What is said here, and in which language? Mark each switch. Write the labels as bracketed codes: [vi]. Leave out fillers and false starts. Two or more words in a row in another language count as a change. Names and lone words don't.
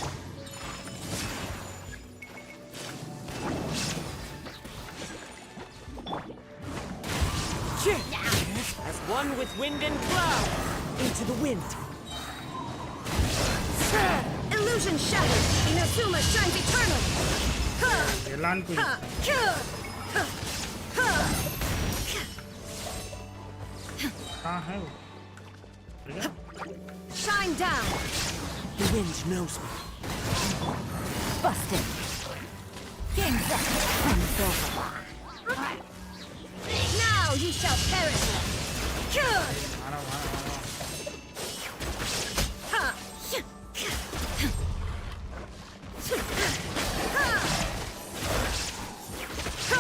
[en] As one with wind and cloud. Into the wind. Illusion shattered! Inazuma shines eternally! Ha! [hi] एलान को Ha! Ha! Ha! कहाँ है वो [en] Shine down! The wind knows me. Busted. Game's up. Run's over. Now you shall perish! [hi] मारा Ha! Ha!